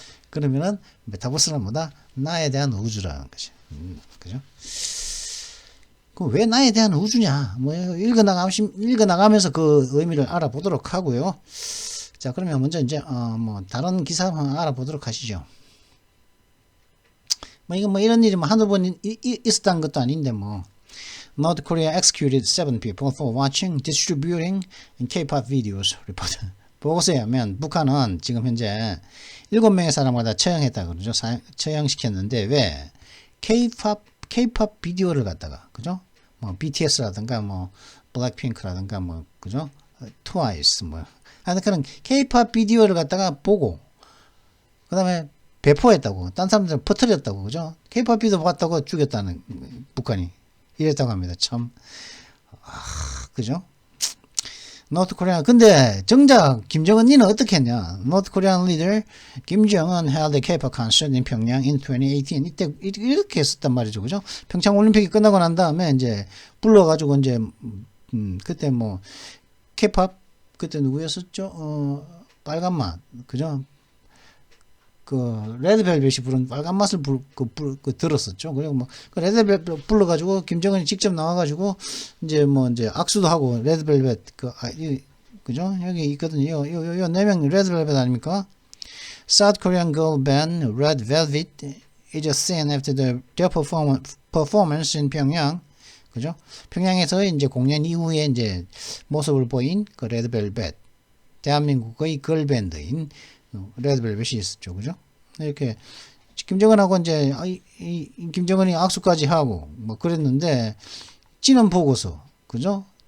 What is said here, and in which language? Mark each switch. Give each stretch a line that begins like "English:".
Korean: 그러면은 메타버스는 뭐다? 나에 대한 우주라는 거지. 그죠? 그럼 왜 나에 대한 우주냐? 읽어나가면서 그 의미를 알아보도록 하고요. 자, 그러면 먼저 이제 다른 기사 한번 알아보도록 하시죠. 이거 이런 일이 한두 번 있었다는 것도 아닌데
English: North Korea executed 7 people for watching, distributing, and K-pop videos.
Korean: 리포트. 보고서에 하면 북한은 지금 현재 7명의 사람을 다 처형했다 그러죠. 처형시켰는데 왜? K-pop 비디오를 갖다가 그죠? BTS라든가 블랙핑크라든가 그죠? 트와이스 하여튼 그런 K-pop 비디오를 갖다가 보고 그다음에 배포했다고. 딴 사람들은 퍼뜨렸다고. 그죠? K-pop 비디오 봤다고 죽였다는 북한이 이랬다고 합니다. 참. 그죠? 노트 코리아. 근데 정작 김정은 니는 어떻게 했냐?
English: 노트 코리안 리더 김정은 held a K-pop concert in Pyongyang in 2018.
Korean: 이때 이렇게 했었단 말이죠. 그죠? 평창 올림픽이 끝나고 난 다음에 이제 불러가지고 이제 그때 K-pop 그때 누구였었죠? 빨간맛. 그죠? 레드벨벳이 부른 빨간맛을 들었었죠. 그리고 그 레드벨벳 불러가지고 김정은이 직접 나와가지고 이제 악수도 하고 레드벨벳 그죠? 여기 있거든요. 요 4명 레드벨벳 아닙니까?
English: South Korean girl band Red Velvet is seen after their performance in Pyongyang.
Korean: 그죠? 평양에서 이제 공연 이후에 이제 모습을 보인 그 레드벨벳 대한민국의 걸밴드인 레드벨벳이 있었죠. 그죠? 이렇게 김정은하고 이제 김정은이 악수까지 하고 그랬는데 찌는 보고서 그죠?